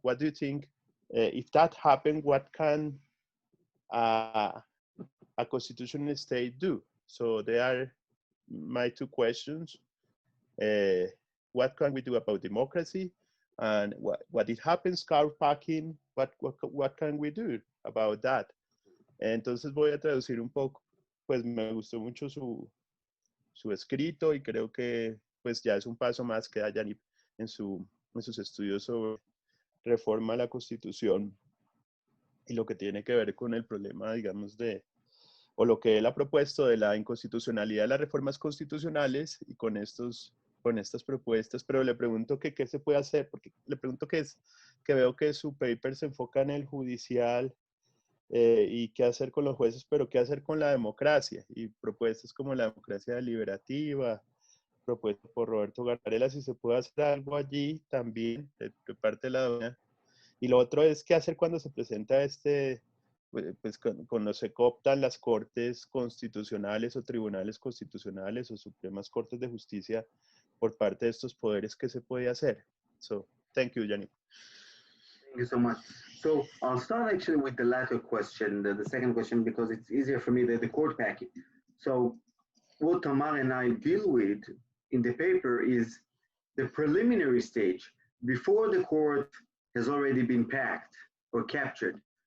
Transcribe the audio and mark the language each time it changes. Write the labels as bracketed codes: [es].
[en] What do you think if that happened? What can a constitutional state do? So they are my two questions. What can we do about democracy? And what it happens, court packing, what can we do about that? [es] Entonces voy a traducir un poco. Pues me gustó mucho su escrito y creo que pues ya es un paso más que da Yaniv en sus estudios sobre reforma a la Constitución y lo que tiene que ver con el problema, digamos, o lo que él ha propuesto de la inconstitucionalidad de las reformas constitucionales y con estas propuestas, pero le pregunto que qué se puede hacer, porque le pregunto que veo que su paper se enfoca en el judicial y qué hacer con los jueces, pero qué hacer con la democracia, y propuestas como la democracia deliberativa, propuestas por Roberto Gargarella, si se puede hacer algo allí también de parte de la doña. Y lo otro es qué hacer cuando se presenta pues cuando se cooptan las cortes constitucionales o tribunales constitucionales o supremas cortes de justicia por parte de estos poderes, ¿qué se puede hacer? [en] So, thank you, Yaniv. Thank you so much. So I'll start actually with the latter question, the second question, because it's easier for me, the court packing. So what Tamar and I deal with in the paper is the preliminary stage before the court has already been packed or captured.